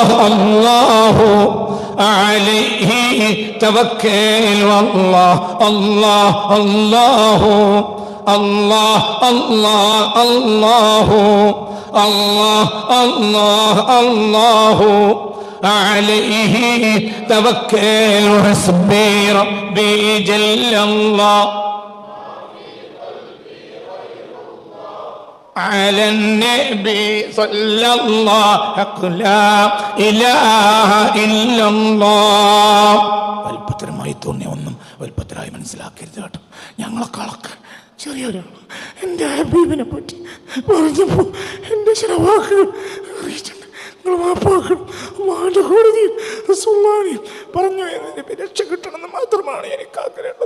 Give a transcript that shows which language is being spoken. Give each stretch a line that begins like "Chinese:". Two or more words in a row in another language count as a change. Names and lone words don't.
Arabic: الله عليه توكل والله الله الله الله الله الله الله الله الله عليه توكل حسبي ربي جل الله على النبي صلى الله لا إله إلا الله.
Malayalam: വലുപ്പത്തരമായി തോന്നിയ ഒന്നും വലുപ്പത്തരായി മനസ്സിലാക്കരുത് കേട്ടോ. ഞങ്ങളെക്കാളൊക്കെ ചെറിയൊരാൾ എൻ്റെ ഹബീബിനെ പറ്റി പറഞ്ഞപ്പോൾ എൻ്റെ ചില വാക്കുകൾ അറിയിച്ചിട്ടുണ്ട്. നിങ്ങൾ വാപ്പാക്കണം അള്ളാഹുവിൻ്റെ കോടതിയിൽ റസൂലുള്ളാഹിയും പറഞ്ഞു എന്നതിൻ്റെ രക്ഷ കിട്ടണമെന്ന് മാത്രമാണ് എനിക്ക് ആഗ്രഹമുള്ളത്.